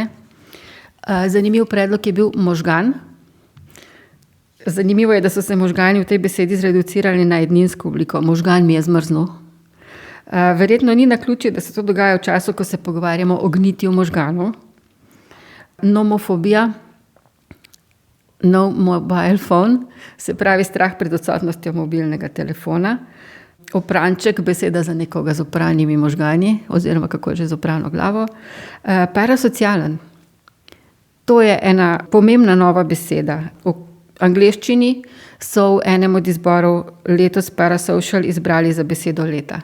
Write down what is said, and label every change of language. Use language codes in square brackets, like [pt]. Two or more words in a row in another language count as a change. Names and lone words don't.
[sl] Zanimiv predlog je bil možgan. Zanimivo je, da so se možgani v tej besedi zreducirali na edninsko obliko. Možgan mi je zmrznil. Verjetno ni naključje, da se to dogaja v času, ko se pogovarjamo o gnitju možganov. Nomofobija, [en] no mobile phone, [sl] se pravi strah pred odsotnostjo mobilnega telefona. Opranček, beseda za nekoga z opranimi možgani, oziroma kako že z oprano glavo. Parasocialen. To je ena pomembna nova beseda. V angleščini so v enem od izborov letos Parasocial izbrali za besedo leta.